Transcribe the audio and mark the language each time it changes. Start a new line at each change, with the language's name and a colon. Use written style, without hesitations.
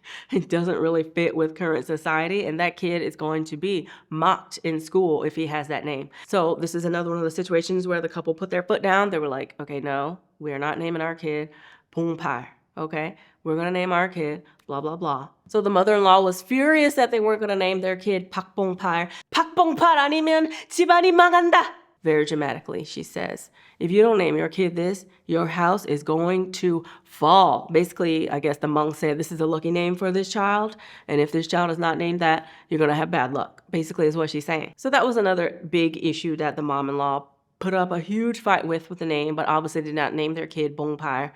English: It doesn't really fit with current society, and that kid is going to be mocked in school if he has that name. So this is another one of the situations where the couple put their foot down. They were like, okay, no, we are not naming our kid Bong Pai. Okay, we're going to name our kid blah, blah, blah. So the mother-in-law was furious that they weren't going to name their kid 박봉팔.
Korean: 박봉팔 아니면 집안이 망한다.
English: Very dramatically, she says, if you don't name your kid this, your house is going to fall. Basically, I guess the monk said this is a lucky name for this child, and if this child is not named that, you're going to have bad luck, basically is what she's saying. So that was another big issue that the mom-in-law put up a huge fight with the name, but obviously did not name their kid Bongpai.